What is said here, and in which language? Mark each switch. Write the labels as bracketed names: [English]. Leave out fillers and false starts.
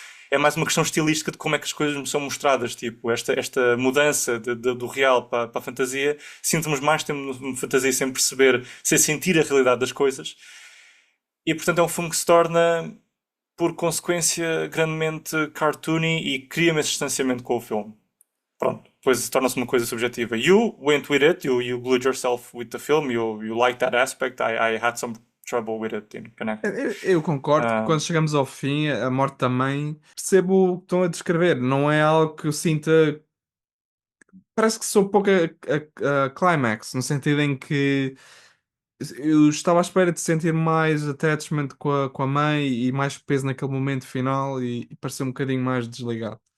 [Portuguese] É mais uma questão estilística de como é que as coisas me são mostradas, tipo, esta mudança do real para a fantasia, sinto-nos mais tempo no fantasia sem perceber, sem sentir a realidade das coisas, e portanto é um filme que se torna, por consequência, grandemente cartoony e cria-me esse distanciamento com o filme. Pronto, depois torna-se uma coisa subjetiva. [English] You went with it, you glued yourself with the film, you liked that aspect. I had some trouble with it in Connect. [Portuguese] Eu concordo que Um, quando chegamos ao fim, a morte também, percebo o que estão a descrever. Não é algo que eu sinta. Parece que sou pouco a climax, no sentido em que eu estava à espera de sentir mais attachment com a mãe e mais peso naquele momento final e parecer um bocadinho mais desligado.